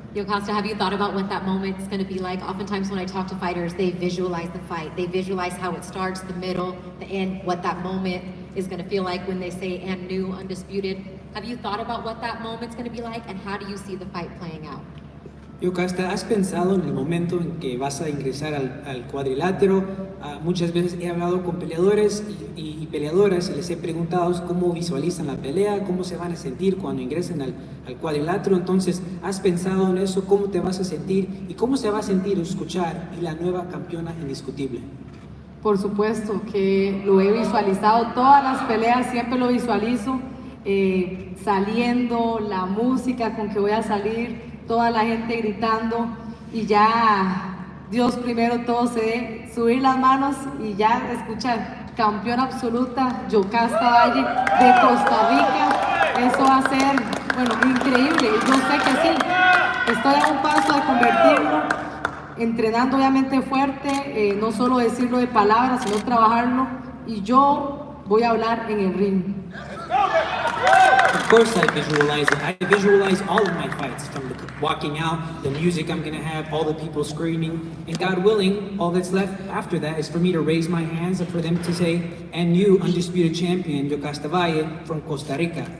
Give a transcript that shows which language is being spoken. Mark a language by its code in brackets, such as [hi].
[en] Yocasta, have you thought about what that moment's going to be like? Oftentimes when I talk to fighters, they visualize the fight. They visualize how it starts, the middle, the end, what that moment is going to feel like when they say, and new, undisputed. Have you thought about what that moment's going to be like, and how do you see the fight playing out? [es] Yocasta, ¿has pensado en el momento en que vas a ingresar al cuadrilátero? Muchas veces he hablado con peleadores y peleadoras y les he preguntado cómo visualizan la pelea, cómo se van a sentir cuando ingresen al cuadrilátero. Entonces, ¿has pensado en eso? ¿Cómo te vas a sentir? ¿Y cómo se va a sentir escuchar y la nueva campeona indiscutible? Por supuesto que lo he visualizado, todas las peleas siempre lo visualizo, saliendo, la música con que voy a salir, toda la gente gritando y ya Dios primero todo se dé, subir las manos y ya escuchar campeona absoluta Yocasta Valle de Costa Rica. Eso va a ser, increíble. Yo sé que sí, estoy a un paso de convertirlo, entrenando obviamente fuerte, no solo decirlo de palabras, sino trabajarlo, y yo voy a hablar en el ring. [en] Of course I visualize it. I visualize all of my fights, from the walking out, the music I'm gonna have, all the people screaming, and God willing, all that's left after that is for me to raise my hands and for them to say, and you, undisputed champion, Yocasta Valle from Costa Rica.